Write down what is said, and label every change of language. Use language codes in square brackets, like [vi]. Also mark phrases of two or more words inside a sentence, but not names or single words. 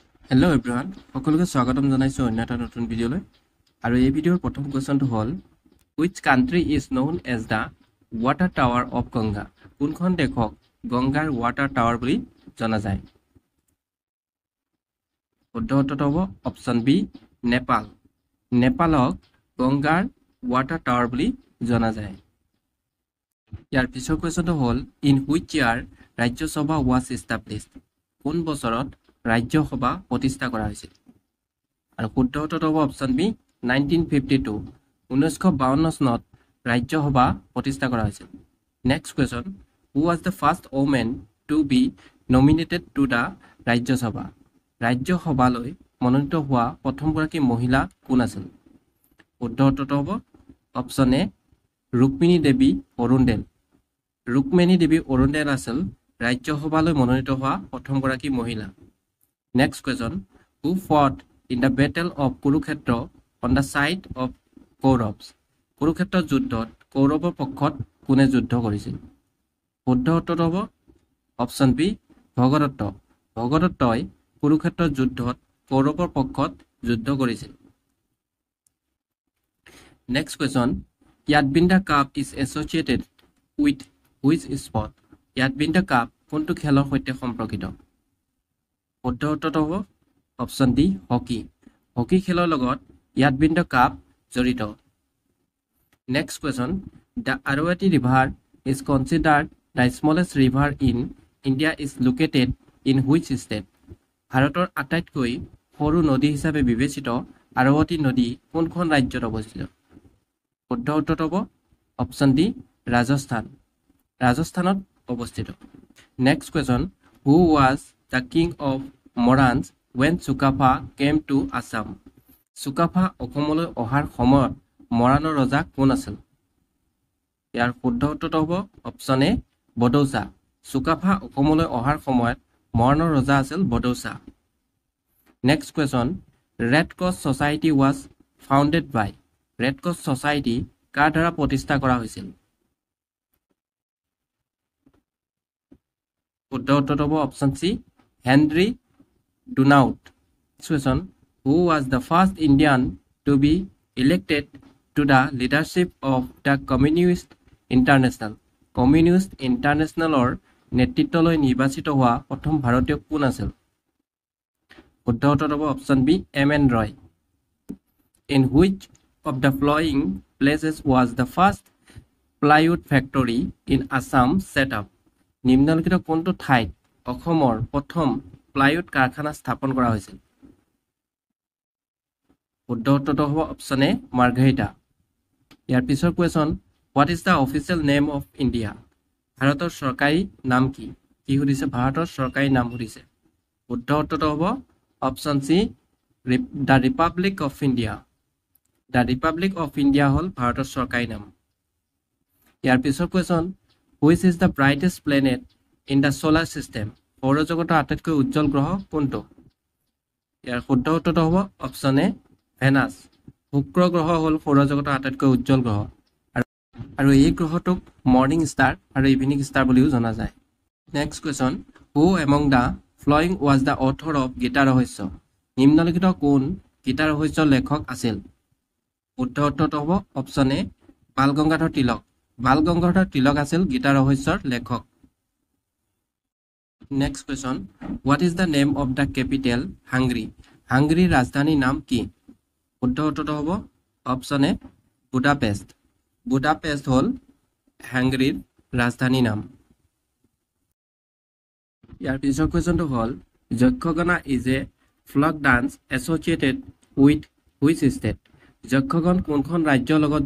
[en] Hello everyone, [as] সকলোকে স্বাগতম জনাইছো অন্য এটা নতুন ভিডিওলৈ আৰু এই ভিডিওৰ প্ৰথম কোৱেশ্চনটো হ'ল [en] which country is known as the water tower of Ganga [as] কোনখন দেশক গংগাৰ [en] water tower [as] বুলি জনা যায় শুদ্ধটো হ'ব অপচন বি নেপাল নেপালক গংগাৰ [en] water tower [as] বুলি জনা যায় ইয়াৰ পিছৰ কোৱেশ্চনটো হ'ল in [en] which year [as] ৰাজ্য সভা [en] was established [as] কোন বছৰত ৰাজ্য সভা প্ৰতিষ্ঠা কৰা হৈছিল আৰু শুদ্ধটো হ'ব অপচন বি 1952 1952 চনত ৰাজ্য সভা প্ৰতিষ্ঠা কৰা হৈছিল [en] Next question who was the first woman to be nominated to the [as] ৰাজ্য সভালৈ মনোনীত হোৱা প্ৰথমগৰাকী মহিলা কোন আছিল শুদ্ধটো হ'ব অপচন এ ৰুক্মিণী দেৱী অৰুণদেল আছিল ৰাজ্য সভালৈ মনোনীত হোৱা প্ৰথমগৰাকী মহিলা [en] Next question, who fought in the battle of Kurukshetra on the side of Kauravs? [as] Kurukshetra যুদ্ধত কৌৰৱৰ পক্ষত কোনে যুদ্ধ কৰিছিল? শুদ্ধ উত্তৰটো হ'ব অপচন বি ভগদত্ত। ভগদত্তই কুৰুক্ষেত্ৰ যুদ্ধত কৌৰৱৰ পক্ষত যুদ্ধ কৰিছিল। [en] Next question, Yadvinda Cup is associated with which sport? [as] Yadvinda Cup কোনটো খেলৰ সৈতে সম্পৰ্কিত? শুদ্ধ উত্তৰটো হ'ব অপচন ডি হকি হকি খেলৰ লগত য়াদবিন্দা কাপ জড়িত [en] Next question the Aravati river is considered the smallest river in India is located in which state [as] ভাৰতৰ আটাইতকৈ সৰু নদী হিচাপে বিবেচিত আৰৱতী নদী কোনখন ৰাজ্যত অৱস্থিত শুদ্ধ উত্তৰটো হ'ব অপচন ডি ৰাজস্থানত অৱস্থিত [en] Next question who was the king of Morans when Sukapha came to Assam. [as] Sukapha অসমলৈ অহাৰ সময়ত মৰাণৰ ৰজা কোন আছিল? ইয়াৰ শুদ্ধ উত্তৰটো হ'ব অপচন এ বডৌচা। Sukapha অসমলৈ অহাৰ সময়ত মৰাণৰ ৰজা আছিল বডৌচা। [en] Next question, Red Cross Society was founded by. [as] Red Cross Society কাৰ দ্বাৰা প্ৰতিষ্ঠা কৰা হৈছিল? শুদ্ধ উত্তৰটো হ'ব অপচন চি Henry Dunant. [en] Question, who was the first Indian to be elected to the leadership of the Communist International? [as] Communist International-or নেতৃত্বলৈ নিৰ্বাচিত হোৱা প্ৰথম ভাৰতীয় কোন আছিল? শুদ্ধ উত্তৰ হ'ব অপচন বি এম.এন. ৰয়। [en] In which of the following places was the first plywood factory in Assam set up? [as] নিম্নলিখিত কোনটো ঠাইত অসমৰ প্ৰথম প্লাইউড কাৰখানা স্থাপন কৰা হৈছিল শুদ্ধ উত্তৰটো হ'ব অপচন এ মাৰ্ঘেৰিটা ইয়াৰ পিছৰ কোৱেশ্চন [en] What is the official name of India [as] ভাৰতৰ চৰকাৰী নাম কি সুধিছে ভাৰতৰ চৰকাৰী নাম সুধিছে শুদ্ধ উত্তৰটো হ'ব অপচন চি [en] the Republic of India [as] হ'ল ভাৰতৰ চৰকাৰী নাম ইয়াৰ পিছৰ কোৱেশ্চন [en] Which is the brightest planet in the solar system [as] সৌৰজগতৰ আটাইতকৈ উজ্জ্বল গ্ৰহ কোনটো ইয়াৰ শুদ্ধ উত্তৰটো হ'ব অপচন এ ভেনাছ শুক্ৰ গ্ৰহ হ'ল সৌৰজগতৰ আটাইতকৈ উজ্জ্বল গ্ৰহ আৰু এই গ্ৰহটোক [en] morning star [as] আৰু [en] evening star [as] বুলিও জনা যায় [en] Next question who among the following was the author of [as] গীতা ৰহস্য নিম্নলিখিত কোন গীতা ৰহস্যৰ লেখক আছিল শুদ্ধ উত্তৰটো হ'ব অপচন এ বাল গংগাধৰ তিলক আছিল গীতা ৰহস্যৰ লেখক [en] Next question, what is the name of the capital Hungary? [as] Hungary রাজধানী নাম কি? শুদ্ধ উত্তৰটো হ'ব অপচন এ বুদাপেষ্ট হ'ল হাঙ্গেৰীৰ ৰাজধানী নাম ইয়াৰ পিছৰ কোৱেশ্চনটো হ'ল যক্ষগনা [en] is a folk dance associated with which state যক্ষগন [as] কোনখন ৰাজ্যৰ লগত